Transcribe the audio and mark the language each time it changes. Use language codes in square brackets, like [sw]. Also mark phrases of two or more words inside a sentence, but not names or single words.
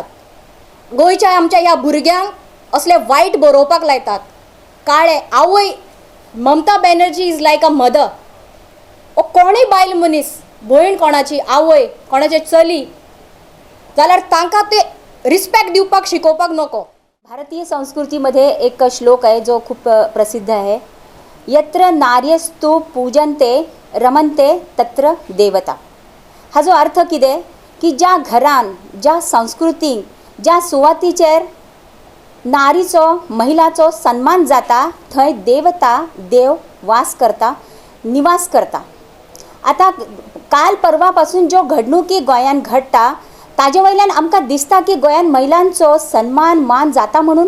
[kok] गोंयच्या आमच्या ह्या भुरग्यांक असले वायट बरोवपाक लायतात. काळे आवय ममता बॅनर्जी [en] is like a mother. [kok] ओ कोणूय बायल मनीस भयण कोणाची आवय कोणाचे चली जाल्यार तांकां ते रिस्पेक्ट दिवपाक शिकोवपाक नको. [mr] भारतीय संस्कृतीमध्ये एक श्लोक आहे जो खूप प्रसिद्ध आहे. [sa] यत्र नार्यस्तु पूजन्ते रमन्ते तत्र देवता. [kok] हा जो अर्थ कितें की ज्या घरान ज्या संस्कृतीन ज्या सुवातीचेर नारीचो महिलाचो सन्मान जाता थंय देवता देव वास करता निवास करता. आता काल परवा पासून ज्यो घडणुकी गोंयान घडटा ताजे वयल्यान आमकां दिसता की गोंयान महिलांचो सन्मान मान जाता म्हणून.